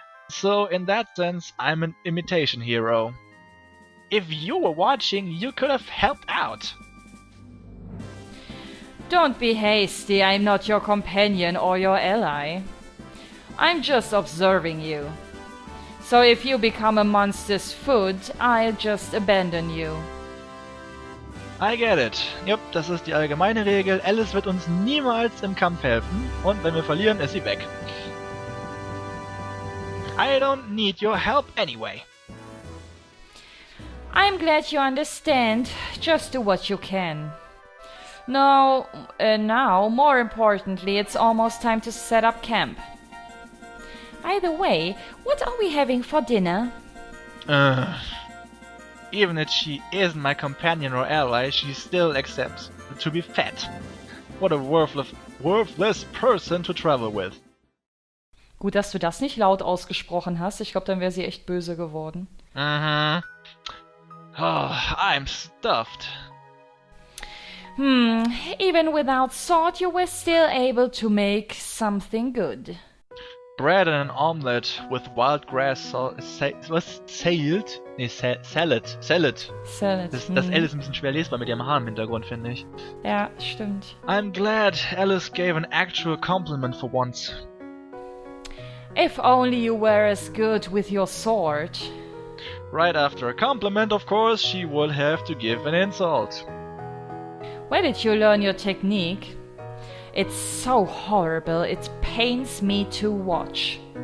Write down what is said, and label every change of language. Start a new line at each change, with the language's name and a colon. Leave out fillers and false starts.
English: So in that sense, I'm an imitation hero. If you were watching, you could have helped out. Don't be hasty, I'm not your companion or your ally. I'm just observing you. So if you become a monster's food, I'll just abandon you. I get it.
German: Jupp, das ist die allgemeine Regel. Alice wird uns niemals im Kampf helfen. Und wenn wir verlieren, ist sie weg.
English: I don't need your help anyway. I'm glad you understand. Just do what you can. No, now, more importantly, it's almost time to set up camp. By the way, what are we having for dinner? Even if she isn't my companion or ally, she still accepts to be fat. What a worthless person to travel with.
German: Gut, dass du das nicht laut ausgesprochen hast. Ich glaube, dann wäre sie echt böse geworden.
English: Oh, I'm stuffed. Even without salt, you were still able to make something good. Bread and an omelette with wild grass salad. Salad.
German: Das L ist ein bisschen schwer lesbar mit ihrem Haar im Hintergrund, finde ich. Ja, stimmt.
English: I'm glad Alice gave an actual compliment for once. If only you were as good with your sword. Right after a compliment, of course, she would have to give an insult. Where did you learn your technique? It's so horrible, it pains me to watch.